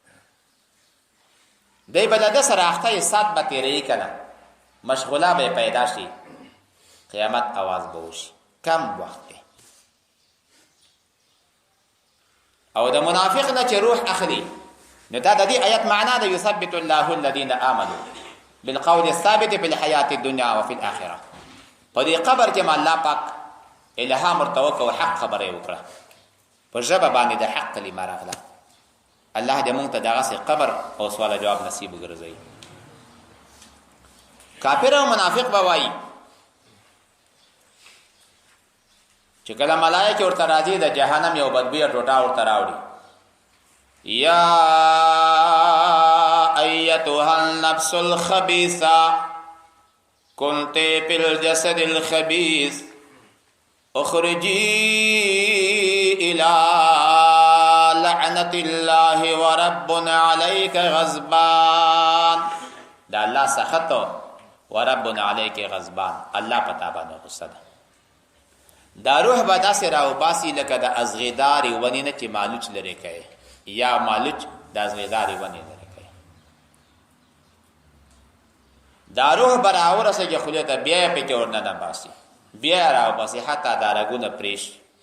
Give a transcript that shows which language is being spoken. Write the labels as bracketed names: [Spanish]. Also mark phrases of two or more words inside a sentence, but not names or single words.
[Pashto] دی به د ده سره اخته سات به تېروي که نه، مشغوله به پیدا شي، قیامت اواز به وشي. کم وخت دی. او د منافق نه چې روح اخلي، نو دا د دې آیت معنا ده [Arabic] یثبت الله الذین آمنوا بالقول الثابت فی الحیات الدنیا وفي الاخره. [Pashto] په دې قبر کې ما الله پاک الهام ورته وکړ، حق خبره یې وکړه، په ژبه باندې د حق کلمه راغله. الله دې مونږ ته دغسې قبر او سوال جواب نصیب وګرځوي. کافر او منافق به وایي چې کله ملایکې ورته راځي د جهنم یو بدبویه ټوټه ورته راوړي، یا [Arabic] ایتها النفس الخبیثه کنت فی الجسد الخبیث اخرجی الی لعنت الله ورب علیک غضبان. [Pashto] دا [Arabic] الله سخط ورب علیک غضبان، [Pashto] الله پتا باندې غصه ده. دا روح به داسې راوباسي لکه د ازغیدارې ونې نه چې مالوچ لرې کوي، یا مالوچ د ازغیدارې ونې لرې کوي. دا روح به راورسېږي خولې ته، بیا یې پکې ورننه باسي، بیا یې راوباسي، حتی دا رګونه پرې شي.